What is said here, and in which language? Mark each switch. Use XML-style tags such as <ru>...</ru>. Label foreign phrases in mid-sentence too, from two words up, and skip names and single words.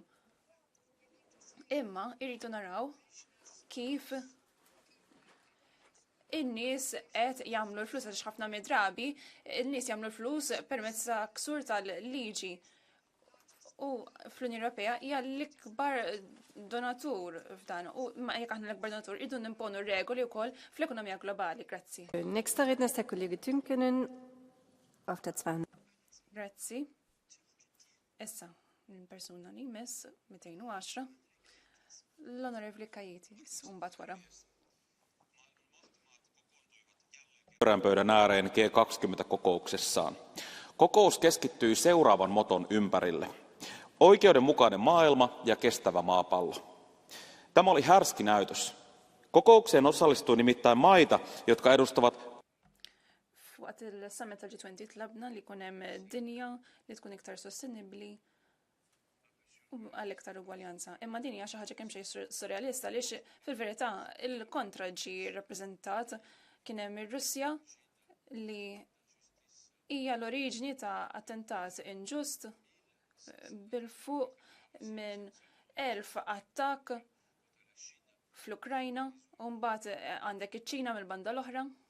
<mt>Imma irridu naraw kif in-nies qed jagħmlu l-flus għax ħafna midrabi, in-nies jagħmlu l-flus permezz ta' ksur tal-liġi. U fl-Unjoni Ewropea hija l-ikbar donatur f'dan. U ma jekk aħna l-ikbar donatur irdu nimponu regoli wkoll fl-ekonomija globali. Grazzi.</mt> <de>Nächster Redner ist der Kollege Tünkenen auf der 200.</de> <mt>Grazzi. Issa, persuna li jmiss 210 l-Onorevoli Kajiti, mbagħad wara.</mt> <fi>Pyörän pöydän ääreen G20-kokouksessaan. Kokous keskittyi seuraavan moton ympärille. Oikeudenmukainen maailma ja kestävä maapallo. Tämä oli härski näytös. Kokoukseen osallistui nimittäin maita, jotka edustavat</fi> <mt>Waqt il-summit tal-G20 tlabna li kun hemm dinja li tkun iktar sostenibbli u għal iktar ugwaljanza. Imma din hija xi ħaġa kemm xejn surrealista għaliex fil-verità il-kontra ġie rappreżentat kien hemm ir-Russja li hija l-oriġini ta' attentat inġust bil-fuq minn 1000 attakk fl-Ukrajna u mbagħad għandek iċ-Ċina mill-banda l-oħra.</mt>